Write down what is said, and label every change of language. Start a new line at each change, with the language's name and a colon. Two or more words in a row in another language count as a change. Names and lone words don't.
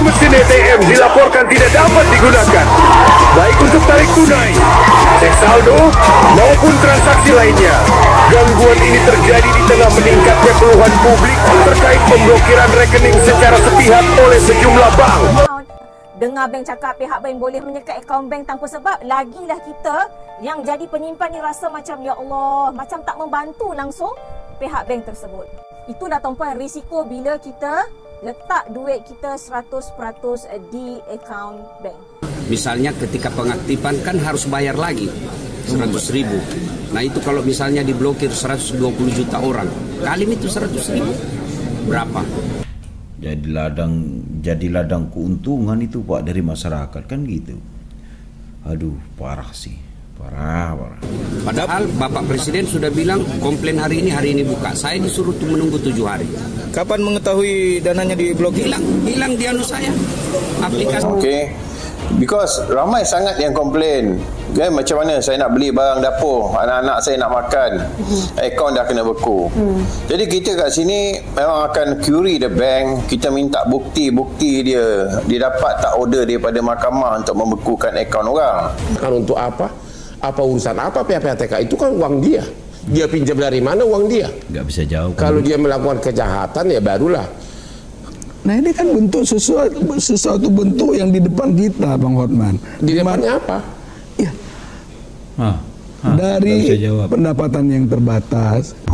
Indonesian: mesin ATM dilaporkan tidak dapat digunakan, baik untuk tarik tunai, cek saldo, maupun transaksi lainnya. Gangguan ini terjadi di tengah meningkatnya keluhan publik terkait pemblokiran rekening secara sepihak oleh sejumlah bank.
Malay: Dengar bank cakap pihak bank boleh menyekat akaun bank tanpa sebab, lagilah kita yang jadi penyimpan ni rasa macam
Arabic: ya Allah,
Malay: macam tak membantu langsung pihak bank tersebut. Itulah tuan-puan risiko bila kita letak duit kita 100% di akaun bank.
Indonesian: Misalnya ketika pengaktifan kan harus bayar lagi 100.000. Nah itu kalau misalnya diblokir 120 juta orang, kali itu 100.000 berapa? Jadi ladang keuntungan itu Pak dari masyarakat kan gitu. Aduh parah sih, parah. Padahal Bapak Presiden sudah bilang komplain hari ini buka. Saya disuruh menunggu 7 hari. Kapan mengetahui dananya diblokir? Hilang di anu saya aplikasi. Okay.
Malay: Because ramai sangat yang komplain kan, macam mana saya nak beli barang dapur, anak-anak saya nak makan, akaun dah kena beku. Jadi kita kat sini memang akan
English: query the bank,
Malay: kita minta bukti-bukti dia dapat tak order daripada mahkamah untuk membekukan akaun orang.
Indonesian: Untuk apa? Apa urusan apa PPATK? Itu kan uang dia. Dia pinjam dari mana uang dia? Nggak bisa jawab. Kalau dia melakukan kejahatan ya barulah. Nah ini kan bentuk sesuatu bentuk yang di depan kita, Bang Hotman. Di depannya apa? Ya. Dari pendapatan yang terbatas.